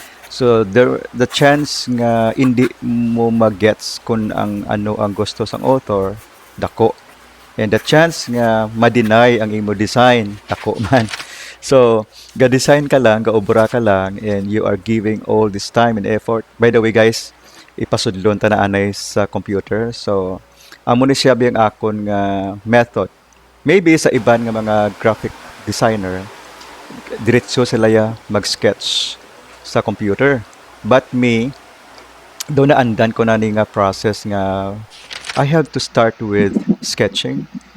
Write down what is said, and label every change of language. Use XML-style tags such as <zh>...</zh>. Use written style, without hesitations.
<hil>So the chance nga hindi mo magets kung ano ang gusto sang author, dako. And the chance nga ma-deny ang imo design, dako man. So, ga-design ka lang,</hil> <en>ga-obra ka lang, and you are giving all this time and effort. By the way guys,</en> <hil>ipasudlon ta na anay sa computer. So, amo ni siya biyang akon nga method. Maybe sa iban nga mga graphic designer, diretso sila ya mag-sketch sa computer.</hil> <en>But me,</en> <hil>do na andan ko na ni nga process nga</hil> <en>I have to start with sketching.</en>